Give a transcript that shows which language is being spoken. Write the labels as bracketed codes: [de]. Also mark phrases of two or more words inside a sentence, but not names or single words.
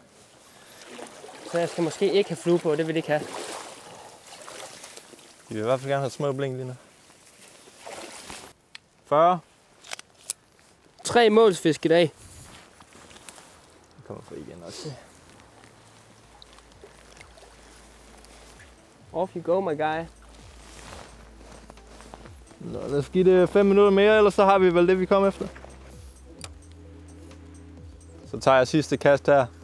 [da] Så jeg skal måske ikke have flue på, det vil jeg ikke have. Vi vil i hvert fald gerne have små blink lige nu. 40. 3 målsfisk i dag. Vi kommer på igen også. [en] Off you go, my guy. [da] Nå, lad os give det 5 minutter mere, ellers så har vi vel det, vi kom efter. Så tager jeg sidste kast her.